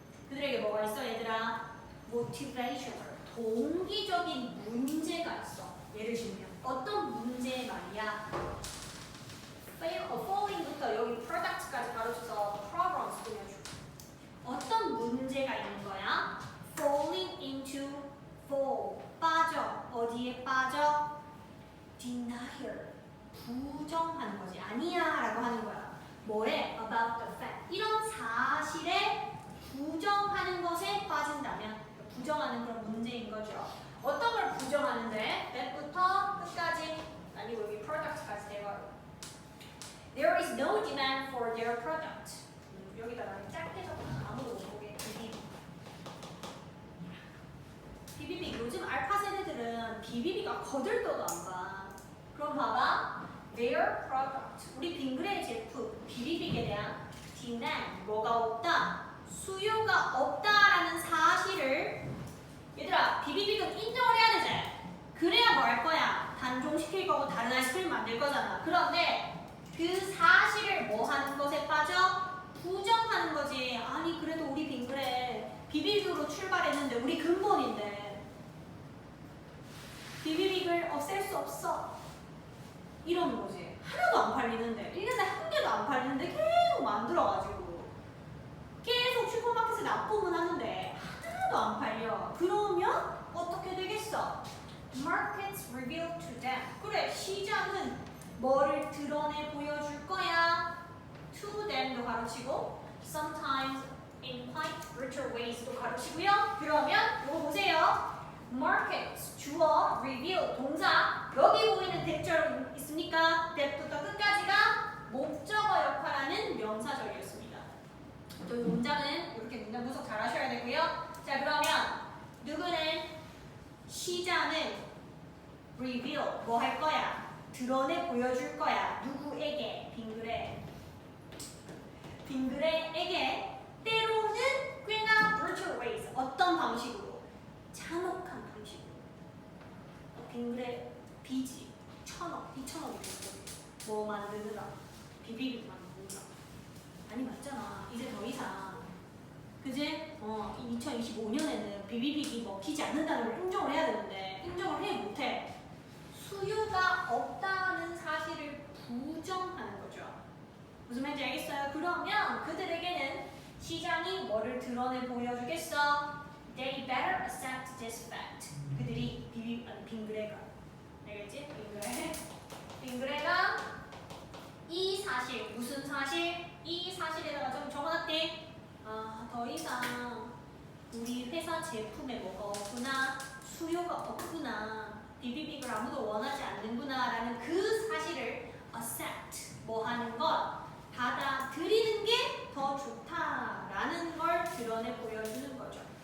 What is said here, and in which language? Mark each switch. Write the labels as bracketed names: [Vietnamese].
[Korean] 그들에게 뭐가 있어 얘들아? motivational 동기적인 문제가 있어. 예를 들면 어떤 문제 말이야? falling부터 여기 product까지 가로쳐서 problems 꾸며줘. 어떤 문제가 있는 거야? [English] falling into fall 빠져. [Korean] 어디에 빠져? denial 부정하는 거지. 아니야 라고 하는 거야. 뭐에? [English] about the fact [Korean] 이런 사실에 부정하는 것에 빠진다면 부정하는 그런 문제인 거죠. 어떤 걸 부정하는데? that부터 끝까지 아니고 여기 product까지 대괄호. [English] There is no demand for their product. [Korean] 여기다 나는 짧게 적어놔. 아무도 못 보게. 비비비 요즘 알파 세대들은 비비비가 거들떠도 안 봐. 그럼 봐봐. Their product 우리 빙그레의 제품 비비빅에 대한 demand 뭐가 없다? 수요가 없다라는 사실을 얘들아 비비빅은 인정을 해야 되지. 그래야 뭐 할 거야? 단종시킬 거고 다른 아이스크림 만들 거잖아. 그런데 그 사실을 뭐 하는 것에 빠져? 부정하는 거지. 아니 그래도 우리 빙그레 비비빅으로 출발했는데 우리 근본인데 비비빅을 없앨 수 없어. 이러는 거지. 하나도 안 팔리는데 1년에 한 개도 안 팔리는데 계속 만들어가지고 계속 슈퍼마켓에 납품은 하는데 하나도 안 팔려. 그러면 어떻게 되겠어? [English] Markets reveal to them. [Korean] 그래 시장은 뭐를 드러내 보여줄 거야? [English] To them도 가르치고 sometimes in quite virtual ways도 가르치고요. [Korean] 그러면 이거 보세요. Markets 주어, reveal 동사 여기 보이는 대절 있습니까? that부터 끝까지가 목적어 역할하는 명사절이었습니다. 또 이 문장은 이렇게 문장 분석 잘 하셔야 되고요. 자 그러면 누구는 시장은 reveal 뭐 할 거야? 드러내 보여줄 거야. 누구에게? 빙그레에게 때로는 꽤나 [English] virtual ways [Korean] 어떤 방식으로? 잔혹한 방식으로. 빙그레 빚이 1,000억, 2,000억이 됐거든. 뭐 만드느라? 비비빅 만드느라. 많이 맞잖아. 이제 더 이상 그제 2025년에는 비비빅이 먹히지 않는다는 걸 인정을 해야 되는데 인정을 해 못해. 수요가 없다는 사실을 부정하는 거죠. 무슨 말인지 알겠어요? 그러면 그들에게는 시장이 뭐를 드러내 보여주겠어? [English] They better accept this fact. [Korean] 그들이 빙그레가 알겠지? 빙그레가 이 사실 무슨 사실? 이 사실에다가 좀 적어놨대. 더 이상 우리 회사 제품에 뭐가 없구나, 수요가 없구나, 비비빅을 아무도 원하지 않는구나 라는 그 사실을 accept, 뭐 하는 것, 받아들이는 게 더 좋다라는 걸 드러내 보여주는 거죠.